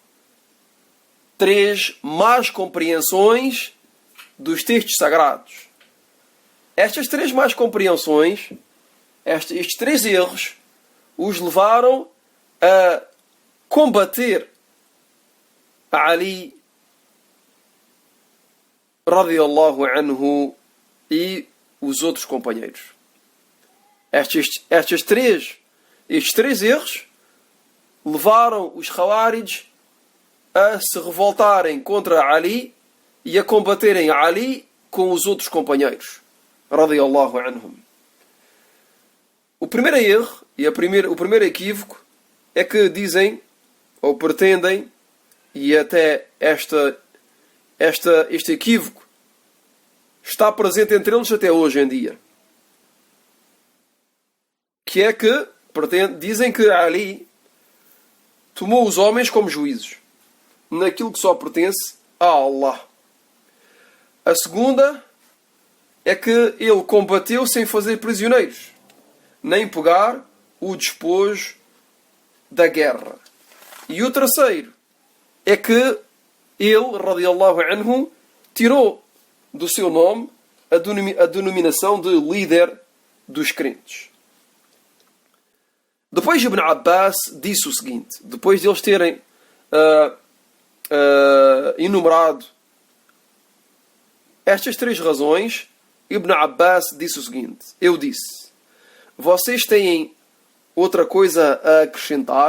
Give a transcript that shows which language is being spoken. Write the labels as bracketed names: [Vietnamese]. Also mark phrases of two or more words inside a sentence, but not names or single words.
[Portuguese] Três más compreensões dos textos sagrados. Estas três más compreensões, estes três erros, os levaram a combater Ali [Arabic] رضي الله عنه [Portuguese] e os outros companheiros. Estes três erros levaram os Khawarij a se revoltarem contra Ali e a combaterem Ali com os outros companheiros [Arabic] رضي الله عنهم. [Portuguese] O primeiro erro e o primeiro equívoco é que dizem ou pretendem, e até este equívoco está presente entre eles até hoje em dia, que é que dizem que Ali tomou os homens como juízes naquilo que só pertence a Allah. A segunda é que ele combateu sem fazer prisioneiros, nem pegar o despojo da guerra. E o terceiro é que ele, [Arabic] رضي الله عنه, [Portuguese] tirou do seu nome a denominação de líder dos crentes. Depois Ibn Abbas disse o seguinte, depois de eles terem enumerado estas três razões, Ibn Abbas disse o seguinte, eu disse, vocês têm outra coisa a acrescentar?